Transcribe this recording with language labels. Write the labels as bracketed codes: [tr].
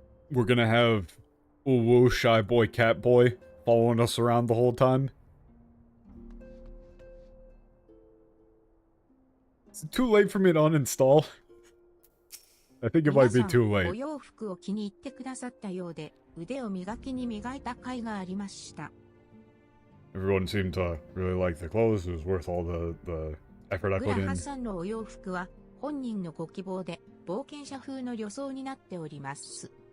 [en] We're gonna have Uwu, Shy Boy, Cat Boy following us around the whole time. Is it too late for me to uninstall? I think it might be too late. [ja] お洋服を気に入ってくださったようで、腕を磨きに磨いた甲斐がありました。 [en] Everyone seemed to really like the clothes. It was worth all the effort I [ja] グ [en] put [ja] ラハ [en] in. [ja] さんのお洋服は本人のご希望で冒険者風の旅装になっております。